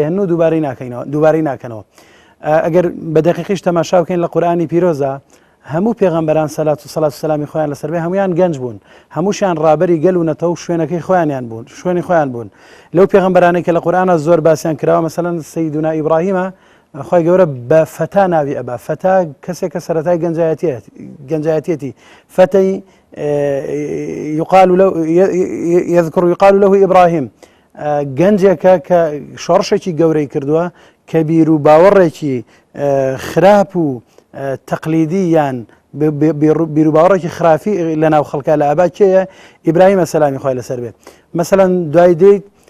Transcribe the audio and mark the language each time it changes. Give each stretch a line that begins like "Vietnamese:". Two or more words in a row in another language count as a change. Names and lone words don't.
Central Kurdish: هێن و دووبارەی ناکەنەوە ئەگەر بە دقیقیش تەماشا بکەین لە قورئانی پیرۆزە هەموو پێغەمبەران سەلات و سەلامی خۆیان لەسەر بێ هەمویان گەنج بوون هەمووشیان ڕابەری گەل و نەتەو شوێنەکەی خۆیانیان بوون شوێنی خۆیان بوون لەو پێغەمبەرانەی کە لە قورئانە زۆر باسییان کراوە مەسەلەن سەیدونا ئیبراهیمە خۆی گەورە بە فەتا ناوی ئەبا فەتا کەسێک کە سەرەتای گەنجایەتێتی فەتەی
Arabic: يذكر يقال له إبراهيم
Central Kurdish: گەنجێکە کە شۆڕشێکی گەورەی کردووە کە بیر و باوەڕێکی خراپ و تەقلیدی یان بیر و باوەڕێکی خرافی لە ناو خەڵکە لە ئابا کێیە ئیبراهیمە سەلامی خۆی لەسەر بێت مەسەڵەن دوای دێت